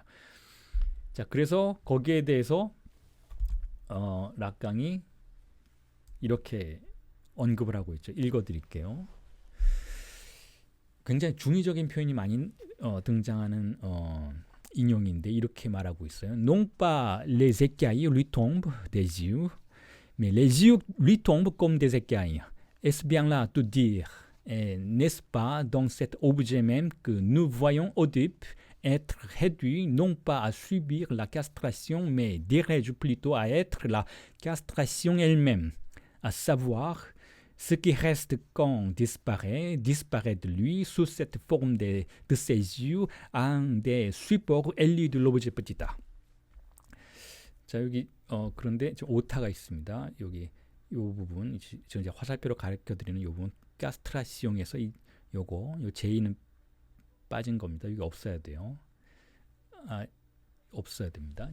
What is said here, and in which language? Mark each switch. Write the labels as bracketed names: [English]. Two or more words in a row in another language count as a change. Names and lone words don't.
[Korean] 자, 그래서 거기에 대해서 락강이 이렇게 언급을 하고 있죠. 읽어드릴게요. 굉장히 중의적인 표현이 많이 등장하는 인용인데 이렇게 말하고 있어요. [French] Non pas les écailles lui tombent des yeux, mais les yeux lui tombent comme des écailles. Est-ce bien là tout dire? Et n'est-ce pas dans cet objet même que nous voyons Oedipe être réduit non pas à subir la castration, mais dirais-je plutôt à être la castration elle-même, à savoir ce qui reste quand disparaît de lui sous cette forme de ses yeux, un des supports élus de l'objet petita. [Korean] 자, 여기 그런데 오타가 있습니다. 여기 이 부분 저 이제 화살표로 가르쳐 드리는 이 부분 가스트라시용에서 요거 요 제이는 빠진 겁니다. 여기 없어야 돼요. 없어야 됩니다.